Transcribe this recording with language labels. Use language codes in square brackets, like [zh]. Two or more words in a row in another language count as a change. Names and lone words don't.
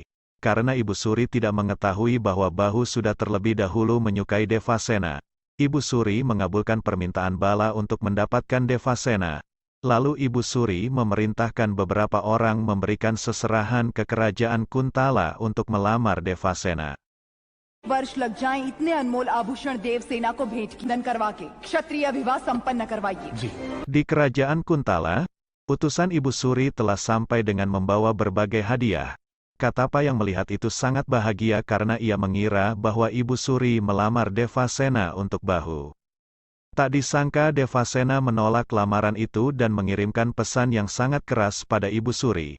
[id] Karena Ibu Suri tidak mengetahui bahwa Bahu sudah terlebih dahulu menyukai Devasena, Ibu Suri mengabulkan permintaan Bala untuk mendapatkan Devasena. Lalu Ibu Suri memerintahkan beberapa orang memberikan seserahan ke kerajaan Kuntala untuk melamar Devasena. [hi] वर्ष लग जाएं इतने अनमोल आभूषण देवसेना को भेंट खिंदन करवा के क्षत्रिय विवाह संपन्न करवाइए। [id] Di kerajaan Kuntala, utusan Ibu Suri telah sampai dengan membawa berbagai hadiah. Katapa yang melihat itu sangat bahagia karena ia mengira bahwa Ibu Suri melamar Devasena untuk Bahu. Tak disangka Devasena menolak lamaran itu dan mengirimkan pesan yang sangat keras pada Ibu Suri.